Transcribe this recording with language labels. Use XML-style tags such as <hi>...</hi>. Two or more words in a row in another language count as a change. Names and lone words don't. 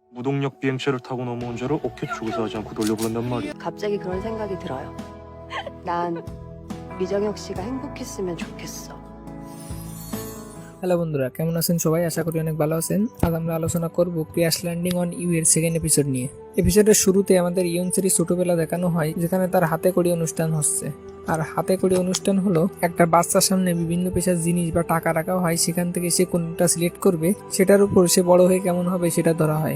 <ko>무동력 비행체를 타고 넘어온 자를 어깨 죽어서 하지 않고 돌려보낸단 말이야. 갑자기 그런 생각이 들어요. 난 미정혁 씨가 행복했으면 좋겠어.</ko> <bn>হ্যালো বন্ধুরা, কেমন আছেন সবাই? আশা করি অনেক ভালো আছেন। আজ আমরা আলোচনা করব ক্র্যাশ ল্যান্ডিং অন ইউ এর সেকেন্ড এপিসোড নিয়ে। এপিসোডের শুরুতে আমাদের ইয়নসেরি ছোটবেলা দেখানো হয়, যেখানে তার হাতে কড়ি অনুষ্ঠান হচ্ছে। আর হাতে কড়ি অনুষ্ঠান হলো একটা বাচ্চার সামনে বিভিন্ন পেশার জিনিস বা টাকা রাখা হয়, সেখান থেকে সে কোনটা সিলেক্ট করবে সেটার উপর সে বড় হয়ে কেমন হবে সেটা ধরা হয়।</bn>